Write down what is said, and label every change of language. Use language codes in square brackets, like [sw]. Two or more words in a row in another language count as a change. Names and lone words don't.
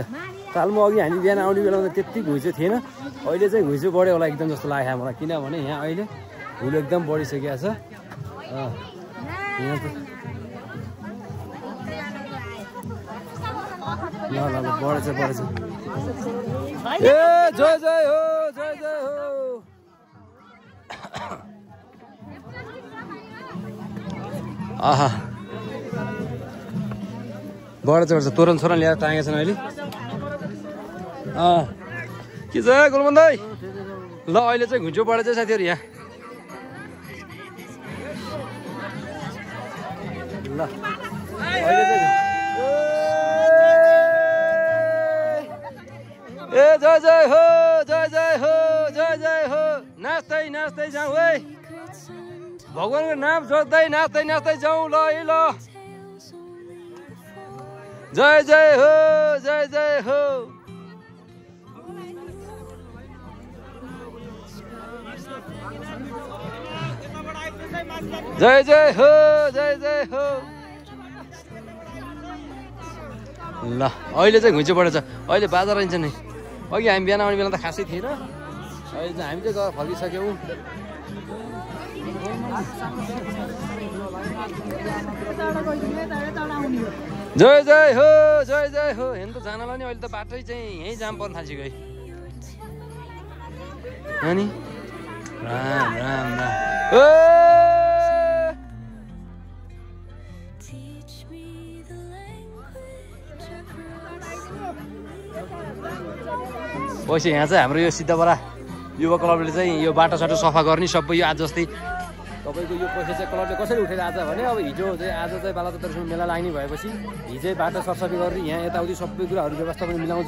[ne] तालमा अघि हामी बिहान आउने बेलामा त त्यति घुइँचो थिएन, अहिले चाहिँ घुइँचो बढ्यो होला एकदम जस्तो लाग्यो मलाई, किनभने यहाँ अहिले हुल एकदम बढिसकेको छ। यहाँ त ल ल ल बढेछ बढेछ। ए जय जय हो जय जय हो। आहा बढेछ बढेछ। तोरण सोरण ल्याएर टाँगेको छन् अहिले। के छ गुलमन दाइ? ल अहिले चाहिँ घुइँचो बढेछ साथीहरू यहाँ। ल अहिले चाहिँ ए जय जय हो जय जय हो जय जय हो। नाच्दै नाच्दै जाउँ है, भगवानको नाम जोड्दै नाच्दै नाच्दै जाउँ। ल है ल जय जय हो जय जय हो। जय जय हो जय जय हो। ल अहिले चाहिँ घुइँचो बढेछ, अहिले बाजा रहन्छ नि। अघि हामी बिहान आउने बेला त खासै थिएन, अहिले चाहिँ हामी चाहिँ गएर फर्किसक्यौँ। जय जय हो जय जय हो। हेर्नु त जानलाई नि अहिले त बाटै चाहिँ यहीँ जाम पर्न थालिसक्यो है। अनि राम राम राम। पछि यहाँ चाहिँ हाम्रो यो सिद्धबरा युवा क्लबले चाहिँ यो बाटोसाटो सफा गर्ने सबै यो आज जस्तै तपाईँको यो पैसा चाहिँ क्लबले कसरी उठेर आज भने अब हिजो चाहिँ आज चाहिँ बालाचन्द्रसँग मेला लाग्ने भएपछि हिजै बाटो सरसफाइ गर्ने यहाँ यताउति सबै कुराहरू व्यवस्था पनि मिलाउँछ।